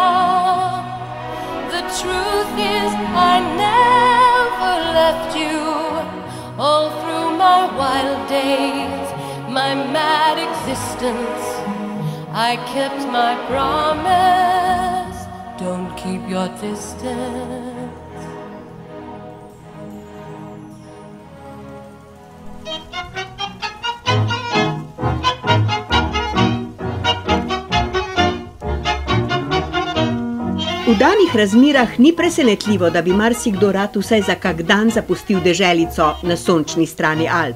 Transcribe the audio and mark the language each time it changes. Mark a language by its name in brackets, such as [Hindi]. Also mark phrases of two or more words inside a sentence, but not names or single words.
[English] The truth is I never left you. All through my wild days, my mad existence, I kept my promise. Don't keep your distance. [Slovenian] V danih razmerah ni presenetljivo, da bi marsikdo rad vsaj za kak dan zapustil deželico na sončni strani Alp.